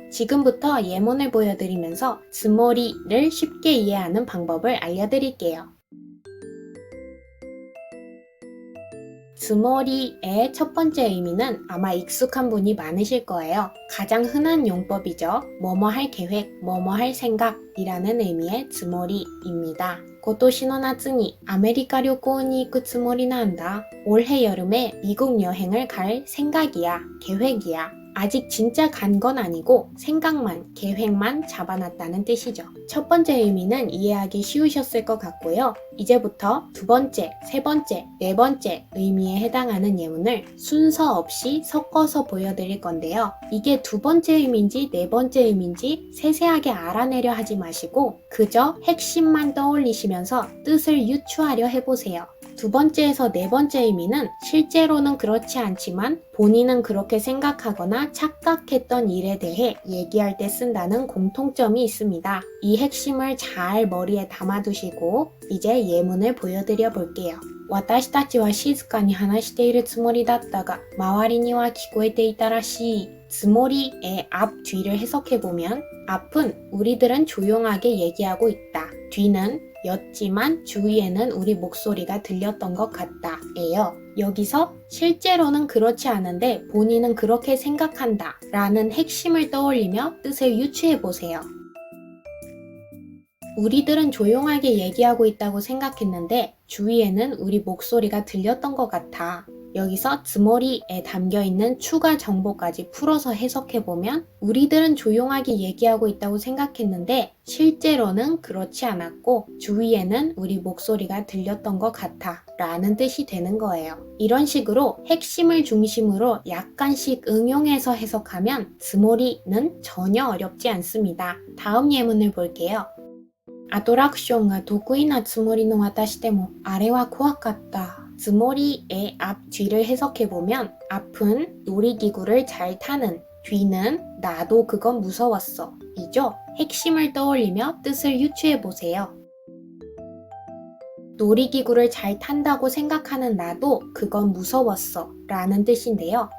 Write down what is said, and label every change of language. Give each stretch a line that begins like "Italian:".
Korean: 지금부터 예문을 보여드리면서 つもり를 쉽게 이해하는 방법을 알려드릴게요. つもり의 첫 번째 의미는 아마 익숙한 분이 많으실 거예요. 가장 흔한 용법이죠. 뭐뭐 할 계획, 뭐뭐 할 생각이라는 의미의 つもり입니다.
Japanese: 今年の夏にアメリカ旅行に行くつもりなんだ.
Korean: 올해 여름에 미국 여행을 갈 생각이야, 계획이야. 아직 진짜 간 건 아니고 생각만, 계획만 잡아놨다는 뜻이죠. 첫 번째 의미는 이해하기 쉬우셨을 것 같고요. 이제부터 두 번째, 세 번째, 네 번째 의미에 해당하는 예문을 순서 없이 섞어서 보여드릴 건데요. 이게 두 번째 의미인지 네 번째 의미인지 세세하게 알아내려 하지 마시고 그저 핵심만 떠올리시면서 뜻을 유추하려 해보세요. 두 번째에서 네 번째 의미는 실제로는 그렇지 않지만 본인은 그렇게 생각하거나 착각했던 일에 대해 얘기할 때 쓴다는 공통점이 있습니다. 이 핵심을 잘 머리에 담아두시고 이제 예문을 보여드려 볼게요.
Japanese: 私たちは静かに話しているつもりだったが周りには聞こえていたらしい.
Korean: つもり의 앞, 뒤를 해석해보면 앞은 우리들은 조용하게 얘기하고 있다. 뒤는 였지만 주위에는 우리 목소리가 들렸던 것 같다 예요. 여기서 실제로는 그렇지 않은데 본인은 그렇게 생각한다 라는 핵심을 떠올리며 뜻을 유추해보세요. 우리들은 조용하게 얘기하고 있다고 생각했는데 주위에는 우리 목소리가 들렸던 것 같아. 여기서 つもり에 담겨있는 추가 정보까지 풀어서 해석해보면 우리들은 조용하게 얘기하고 있다고 생각했는데 실제로는 그렇지 않았고 주위에는 우리 목소리가 들렸던 것 같아 라는 뜻이 되는 거예요. 이런 식으로 핵심을 중심으로 약간씩 응용해서 해석하면 つもり는 전혀 어렵지 않습니다. 다음 예문을 볼게요.
Japanese: アトラクションが得意なつもりの私でもあれは怖かった.
Korean: つもり의 앞, 뒤를 해석해보면 앞은 놀이기구를 잘 타는, 뒤는 나도 그건 무서웠어 이죠. 핵심을 떠올리며 뜻을 유추해보세요. 놀이기구를 잘 탄다고 생각하는 나도 그건 무서웠어 라는 뜻인데요.